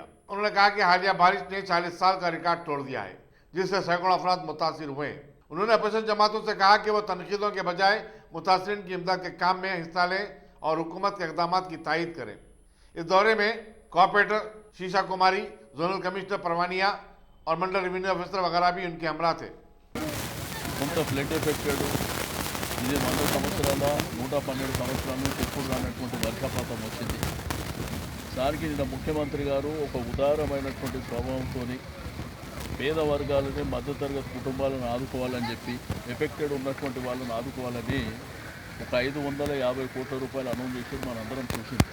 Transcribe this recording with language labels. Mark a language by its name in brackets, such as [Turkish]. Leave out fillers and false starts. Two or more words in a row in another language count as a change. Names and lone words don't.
[Urdu] انہوں نے کہا کہ حالیہ بارش نے 40 سال کا ریکارڈ توڑ دیا ہے جس سے سینکڑوں افراد متاثر ہوئے ہیں۔ انہوں نے اپوزیشن جماعتوں سے کہا کہ وہ تنقیدوں کے بجائے متاثرین کی امداد کے کام میں حصہ لیں اور حکومت کے اقدامات کی تائید کریں۔ اس دورے میں کوآپریٹر شیشا کماری، [English] zonal commissioner [Urdu] پروانیہ اور منڈل [English] revenue officer [Urdu] وغیرہ بھی ان کے ہمراہ تھے۔ [Telugu] కొంత [English] flood affected [Telugu] ఇది 100 సంవత్సరాల 112 సంవత్సరాల నుంచి ఎప్పుడు రానటువంటి వర్షపాతం వచ్చింది। దానికి నిన్న ముఖ్యమంత్రి గారు ఒక ఉదారమైనటువంటి స్వభావంతో పేద వర్గాలని, మధ్యతరగతి కుటుంబాలను ఆదుకోవాలని చెప్పి, ఎఫెక్టెడ్ ఉన్నటువంటి వాళ్ళని ఆదుకోవాలని ఒక 550 కోట్ల రూపాయలు అనౌన్స్ చేసి మనందరం చూసింది।